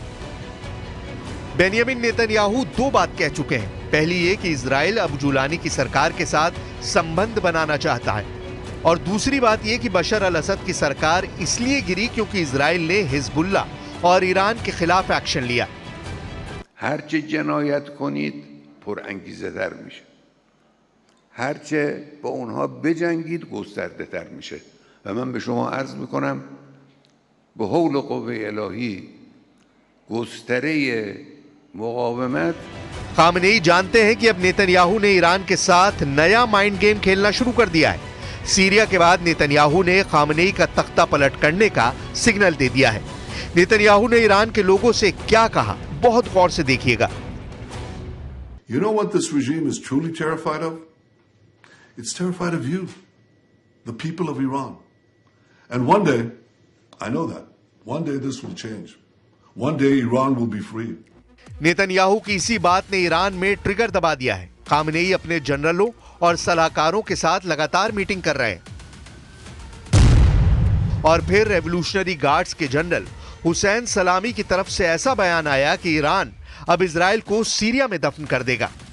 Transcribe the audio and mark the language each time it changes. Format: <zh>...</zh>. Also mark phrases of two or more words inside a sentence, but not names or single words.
<hi>बेंयामिन नेतन्याहू 2 बात कह चुके हैं। पहली ये कि इजराइल अब जुलानी की सरकार के साथ संबंध बनाना चाहता है और दूसरी बात ये कि बशर अल असद की सरकार इसलिए गिरी क्योंकि इजराइल ने हिजबुल्लाह और ईरान के खिलाफ एक्शन लिया।</hi> <fa>هرچه جنایت کنید پر انگیزه تر میشه هرچه با اونها بجنگید گسترده تر میشه و من به شما عرض میکنم به حول قوه الهی گستره مقاومت</fa> <hi>खामनेई जानते हैं कि अब नेतन्याहू ने ईरान के साथ नया</hi> <en>mind game</en> <hi>खेलना शुरू कर दिया है। सीरिया के बाद नेतन्याहू ने खामनेई का तख्ता पलट करने का सिग्नल दे दिया है। नेतन्याहू ने ईरान के लोगों से क्या कहा, बहुत गौर से देखिएगा।</hi> <en>You know what this regime is truly terrified of? It's terrified of you, the people of Iran. And one day, I know that, one day this will change. One day Iran will be free.</en> <hi>नेतन्याहू की इसी बात ने ईरान में ट्रिगर दबा दिया है। खामनेई अपने जनरलों और सलाहकारों के साथ लगातार मीटिंग कर रहे हैं। और फिर</hi> <en>Revolutionary Guards</en> <hi>के जनरल हुसैन सलामी की तरफ से ऐसा बयान आया कि ईरान अब इजराइल को सीरिया में दफन कर देगा।</hi>